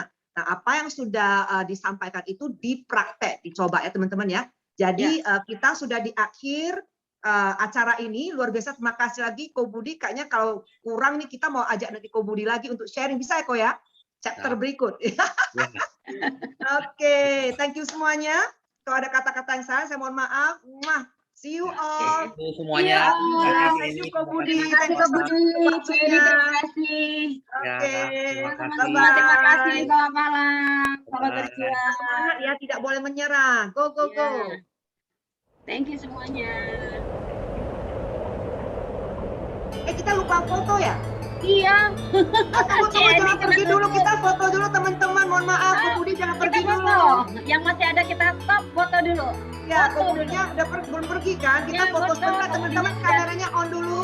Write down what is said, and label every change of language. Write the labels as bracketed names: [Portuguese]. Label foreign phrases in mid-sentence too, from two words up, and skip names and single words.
[Indonesian] Nah apa yang sudah disampaikan itu dipraktek, dicoba ya teman-teman ya. Jadi kita sudah di akhir acara ini luar biasa. Terima kasih lagi Ko Budi. Kayaknya kalau kurang nih kita mau ajak nanti Ko Budi lagi untuk sharing, bisa ya Ko ya? Chapter berikut. Oke, [English] thank you semuanya. [Indonesian] Kalau ada kata-kata yang salah, saya mohon maaf. [English] See you all. Thank you semuanya. Thank you Ko Budi. [Indonesian] Terima kasih Ko Budi. Terima kasih. Oke. Teman-teman terima kasih. Selamat malam. Selamat berjuang. Semangat ya, tidak boleh menyerah. Go. [English] Thank you semuanya. [Indonesian] Kita lupa foto ya? Iya. Tunggu, jangan pergi dulu, kita foto dulu teman-teman. Mohon maaf, Ko Budi jangan pergi dulu. Yang masih ada kita stop, foto dulu. Ya, Ko Budinya belum pergi kan? Kita foto sebentar teman-teman, kameranya on dulu.